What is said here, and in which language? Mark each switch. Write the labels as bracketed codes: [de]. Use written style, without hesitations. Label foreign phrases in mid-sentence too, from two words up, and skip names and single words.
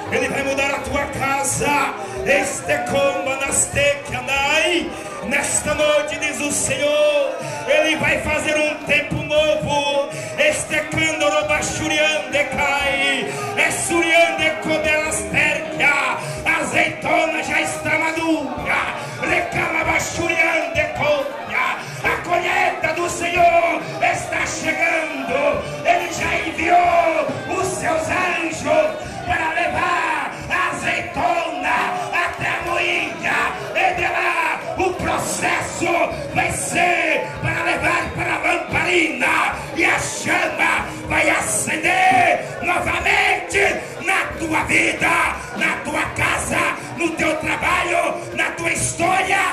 [pt] vai mudar a tua casa. Este comba nas que andai. Nesta noite, diz o Senhor, Ele vai fazer um tempo novo. Este cândoro bachuriande cai, é suriande codelas terca, azeitona já está madura, recama bachuriande colha. A colheita do Senhor está chegando. Ele já enviou os seus anjos para levar a azeitona até a moinha, e de lá o processo vai ser para levar para a lamparina, e a chama vai acender novamente na tua vida, na tua casa, no teu trabalho, na tua história.